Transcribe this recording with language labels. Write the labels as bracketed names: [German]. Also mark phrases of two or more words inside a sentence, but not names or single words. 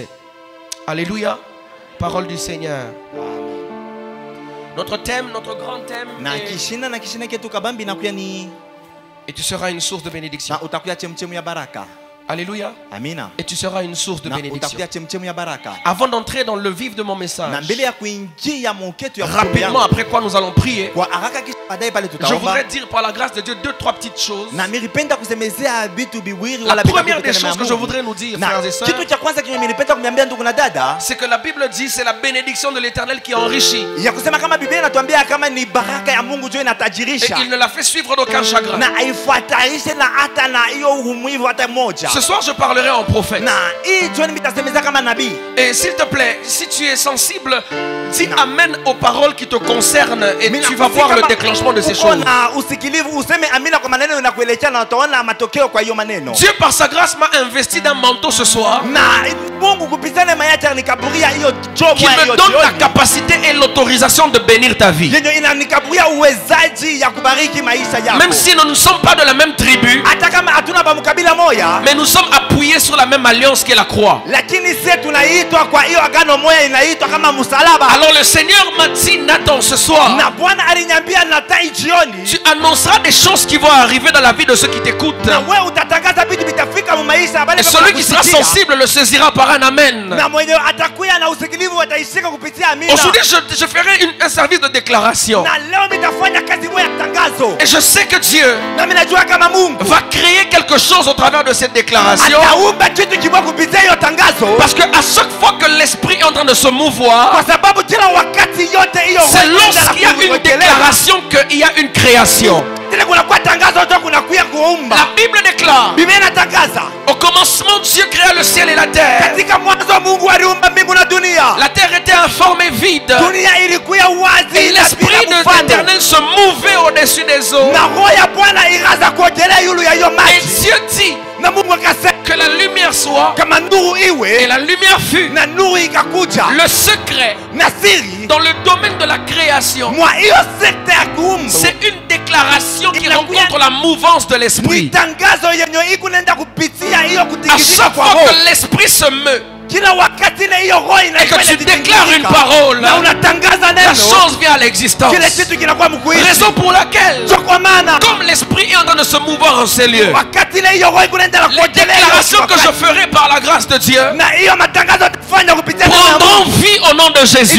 [French] Alléluia. Parole du Seigneur. Notre thème, notre grand thème est, et tu seras une source de bénédiction. Alléluia. [Swahili] Amina. [French] Et tu seras une source de bénédiction. [Swahili] Ya baraka. [French] Avant d'entrer dans le vif de mon message, [Swahili] Na mbele ya kuingia moketu ya [French] rapidement après quoi nous allons prier, [Swahili] kwa haraka kisha baadaye pale [French] je [Swahili] tutaomba. [French] voudrais dire par la grâce de Dieu deux, trois petites choses. [Swahili] Na nilipenda kusemezea vitu biwili [French] La [Swahili] wala [French] première des choses que je voudrais nous dire, frères et sœurs, [Swahili] kitu cha kwanza kenye nilipenda kumwambia ndugu na dada, [French] c'est que la Bible dit c'est la bénédiction de l'Éternel qui enrichit. [Swahili] ya kusema kama Biblia inatuambia kama ni baraka ya Mungu ndio [French] Et [Swahili] inatajirisha. [French] il ne la fait suivre d'aucun chagrin. [Swahili] Na haifuatanishe na hata na hiyo umuhimu hata moja. [French] Ce soir je parlerai en prophète. [Swahili] Na hii jioni nitasemeza kama nabii. [French] Et s'il te plaît, si tu es sensible, dis amen aux paroles qui te concernent et tu vas voir le déclenchement de ces choses. [Swahili] Na usikilivu useme amina kwa maneno yanakuelekea na utaona matokeo kwa hiyo maneno. [French] Dieu par sa grâce m'a investi d'un manteau ce soir [Swahili] Na Mungu kupitia neema yake nikaburia hiyo jomo [French] qui me donne la capacité et l'autorisation de bénir ta vie. [Swahili] yenye inanikaburia uwezaji ya kubariki maisha yako. [French] Même si nous ne sommes pas de la même tribu, [Swahili] Hata kama hatuna ba mkabila moja, [French] mais nous sommes appuyés sur la même alliance qu'est la croix. [Swahili] lakini sisi tunaitwa kwa hiyo agano moja inaitwa kama msalaba. [French] Alors le Seigneur m'a dit, Nathan, ce soir, [Swahili] Na Bwana aliniambia na tai jioni, [French] tu annonceras des choses qui vont arriver dans la vie de ceux qui t'écoutent. [Swahili] na wewe utatangaza vitu vitafika mu maisha bali [French] Et celui qui sera sensible le saisira par un amen. [Swahili] na mwenye atakuya na usikilivu ataishika kupitia amina. [French] Aujourd'hui, je ferai un service de déclaration. [Swahili] Na leo nitafanya kazi moja ya tangazo. [French] Et je sais que Dieu [Swahili] Na mimi najua kama Mungu [French] va créer quelque chose au travers de cette déclaration. [Swahili] ataumba kitu kibwa kupitia hiyo tangazo. [French] Parce que à chaque fois que l'esprit est en train de se mouvoir, [Swahili] Kwa sababu kila wakati yote hiyo [French] c'est lorsqu'il y a une déclaration qu'il y a une création. [Swahili] tena kuna kwa tangazo tu kuna kuya kuumba. [French] La Bible déclare, [Swahili] Biblia inatangaza [French] au commencement Dieu créa le ciel et la terre. [Swahili] katika mwanzo Mungu aliumba mbingu na dunia. [French] La terre était informe et vide. [Swahili] Dunia ilikuwa wazi [French] Et [Swahili] na [French] l'esprit [Swahili] bila [French] de [Swahili] mfano. [French] l'Éternel se mouvait au-dessus des eaux. [Swahili] Na roho ya Bwana ikaanza kuogelea yulu ya hiyo [French] Et [Swahili] maji. [French] Dieu dit [Swahili] Na Mungu akasema [French] que la lumière soit, [Swahili] kama nuru [French] et [Swahili] iwe, [French] la lumière fut. [Swahili] na nuru ikakuja. [French] Le secret [Swahili] Na siri [French] dans le domaine de la création, [Swahili] mwa hiyo sekta ya kuumba [French] c'est une déclaration qui rencontre la mouvance de [Swahili] ni [French] l'esprit. [Swahili] tangazo yenye iko nenda kupitia hiyo [French] À [Swahili] kutikisika [French] chaque [Swahili] kwa [French] fois [Swahili] roho. [French] que l'esprit se meut, et que tu déclares une parole, la chose vient à l'existence. Raison pour laquelle, comme l'esprit est en train de se mouvoir en ces lieux, les déclarations que je ferai par la grâce de Dieu prendront vie au nom de Jésus.